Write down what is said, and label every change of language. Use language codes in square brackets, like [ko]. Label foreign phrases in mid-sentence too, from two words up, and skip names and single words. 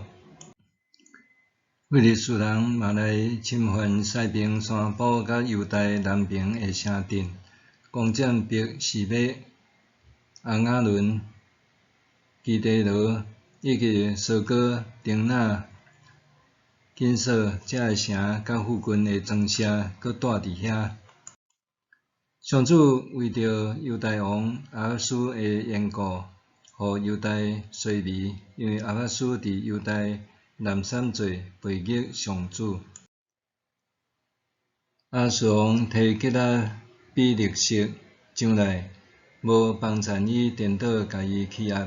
[nan] 非利士人嘛來侵犯西邊山堡甲猶大南邊的城鎮，攻佔伯示麥、亞雅崙、基地羅，以及索哥、丁那、緊索這個城甲附近的莊舍，閣住佇遐。上主為着猶大王亞哈斯的緣故， 互犹大衰微，因为亚哈斯伫犹大南山做背逆上主。亚述王摕吉拉比利色上来，无帮衬伊，颠倒家己欺压。